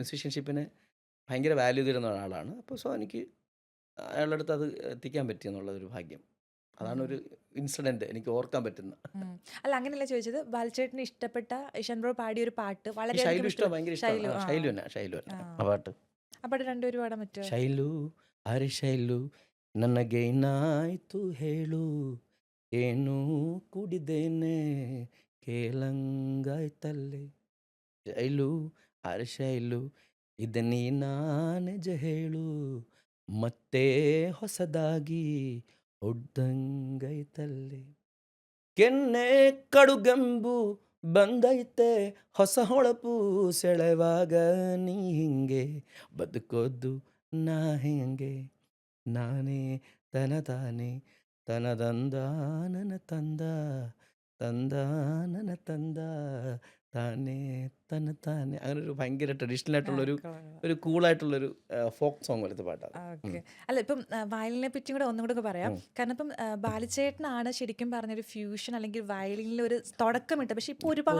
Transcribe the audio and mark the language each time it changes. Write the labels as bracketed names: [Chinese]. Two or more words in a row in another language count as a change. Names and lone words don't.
[Malayalam] മ്യൂസീഷ്യൻഷിപ്പിനെ ഭയങ്കര വാല്യൂ തരുന്ന ഒരാളാണ്. അപ്പോൾ എനിക്ക് അയാളുടെ അടുത്ത് അത് എത്തിക്കാൻ പറ്റിയെന്നുള്ളതൊരു ഭാഗ്യം. അതാണ് ഒരു ഇൻസിഡൻറ്റ് എനിക്ക് ഓർക്കാൻ പറ്റുന്ന. ഉം. അല്ല അങ്ങനെയല്ല ചോദിച്ചത്, ബാലിച്ചേട്ടന് ഇഷ്ടപ്പെട്ട ഇഷൻ ബ്രോ പാടിയ ഒരു പാട്ട് ഈ വളരെയധികം ശൈലു ഇഷ്ടം ഇഷ്ടം. ഭയങ്കര ഇഷ്ടമാണ്. ശൈലു. ആ ശൈലു തന്നെ ആ ആ പാട്ട്. ആ പാട്ട് രണ്ടുപേരും പാടാൻ പറ്റുമോ? [Kannada] ಶೈಲು ಅರೆ ಶೈಲು ನನಗೇನಾಯ್ತು ಹೇಳು ಏನು ಕುಡಿದೇನೆ ಕೇಳಂಗಾಯ್ತಲ್ಲೇ ಶೈಲು ಅರೆ ಶೈಲು ಇದು ನೀನಾ ನಿಜ ಹೇಳು ಮತ್ತೆ ಹೊಸದಾಗಿ ಹೊಡ್ದಂಗೈತಲ್ಲೇ ಕೆನ್ನೆ ಕಡುಗಂಬು ಬಂದೈತೆ ಹೊಸ ಹೊಳಪು ಸೆಳೆವಾಗ ನೀ ಹಿಂಗೆ ಬದುಕೋದು ನಾ ಹೆಂಗೆ ನಾನೇ ತನ ತಾನೇ ತನದಂದ ನನ್ನ ತಂದ ತಂದ ನನ್ನ ತಂದ [Malayalam] താനേ തന്നെ താനെ അങ്ങനെ ഒരു ഭയങ്കര ട്രഡീഷണൽ ആ, ആയിട്ടുള്ളൊരു കൊള്ളാം, കൊള്ളാം. ഒരു കൂളായിട്ടുള്ളൊരു [English] folk song [Malayalam] പോലത്തെ പാട്ടാണ്. ഓക്കെ. അല്ല ഇപ്പം വയലിനെ പറ്റിയും കൂടെ ഒന്നും കൂടെ പറയാം. കാരണം ഇപ്പം ബാലിച്ചേട്ടനാണ് ശരിക്കും പറഞ്ഞൊരു ഫ്യൂഷൻ അല്ലെങ്കിൽ വയലിനിൽ ഒരു തുടക്കമിട്ടത്. പക്ഷെ ഇപ്പൊ ഓ ഒരുപാട്